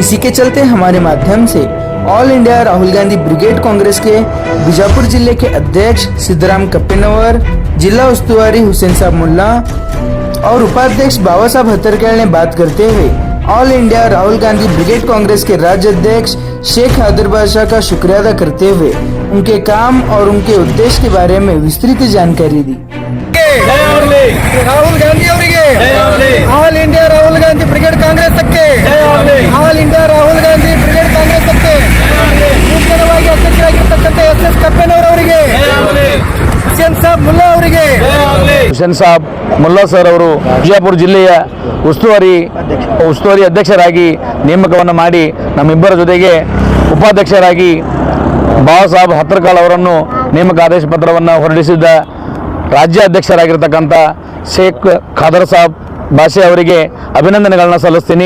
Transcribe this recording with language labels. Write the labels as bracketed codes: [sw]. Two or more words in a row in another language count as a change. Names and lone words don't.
[hi] इसी के चलते हमारे माध्यम से ऑल इंडिया राहुल गांधी ब्रिगेड कांग्रेस के बीजापुर जिले के अध्यक्ष सिद्धराम कप्पेनवर, जिला उस्तुवारी हुसैन साहब मुल्ला और उपाध्यक्ष बाबा साहब हत्तरकाल ने बात करते हुए ऑल इंडिया राहुल गांधी ब्रिगेड कांग्रेस के राज्य अध्यक्ष शेख हैदर बादशाह का शुक्रिया अदा करते हुए उनके काम और उनके उद्देश्य के बारे में विस्तृत जानकारी दी। [kn] ರಾಹುಲ್ ಗಾಂಧಿ ಅವರಿಗೆ ಆಲ್ ಇಂಡಿಯಾ ರಾಹುಲ್ ಗಾಂಧಿ ಬ್ರಿಗೇಡ್ ಕಾಂಗ್ರೆಸ್ ಆಲ್ ಇಂಡಿಯಾ ರಾಹುಲ್ ಗಾಂಧಿ ಬ್ರಿಗೇಡ್ ಕಾಂಗ್ರೆಸ್ ನೂತನವಾಗಿ ಅಧ್ಯಕ್ಷರಾಗಿರ್ತಕ್ಕಂಥ ಎಸ್ ಕಪ್ಪೆನವರ್ ಅವರಿಗೆ, ಹುಸೇನ್ ಸಾಬ್ ಮುಲ್ಲಾ ಅವರಿಗೆ, ಹುಸೇನ್ ಸಾಬ್ ಮುಲ್ಲಾ ಸರ್ ಅವರು ಬಿಜಾಪುರ ಜಿಲ್ಲೆಯ ಉಸ್ತುವಾರಿ ಅಧ್ಯಕ್ಷರಾಗಿ ನೇಮಕವನ್ನು ಮಾಡಿ ನಮ್ಮಿಬ್ಬರ ಜೊತೆಗೆ ಉಪಾಧ್ಯಕ್ಷರಾಗಿ ಬಾಬಾ ಸಾಹೇಬ್ ಹತ್ತರ್ಕಾಲ್ ಅವರನ್ನು ನೇಮಕ ಆದೇಶ ಪತ್ರವನ್ನು ಹೊರಡಿಸಿದ್ದ ರಾಜ್ಯ ಅಧ್ಯಕ್ಷರಾಗಿರ್ತಕ್ಕಂಥ ಶೇಖ್ ಖಾದರ್ ಸಾಬ್ ಬಾಷೆ ಅವರಿಗೆ ಅಭಿನಂದನೆಗಳನ್ನ ಸಲ್ಲಿಸ್ತೀನಿ।